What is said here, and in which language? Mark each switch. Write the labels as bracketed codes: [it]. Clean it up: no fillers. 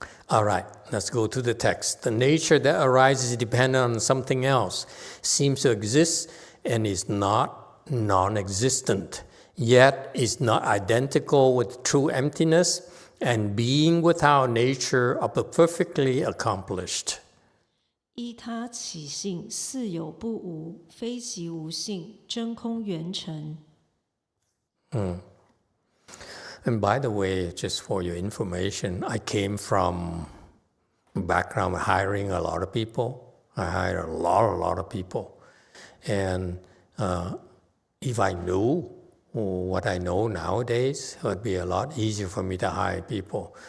[en] All right, let's go to the text. The nature that arises dependent on something else, seems to exist and is not non-existent, yet is not identical with true emptiness and being without nature of the perfectly accomplished. [zh] 依他起性，似有不无，非即无性，真空圆成。 [en] And by the way, just for your information, I came from a background of hiring a lot of people. I hired a lot of people. And if I knew what I know nowadays, it would be a lot easier for me to hire people.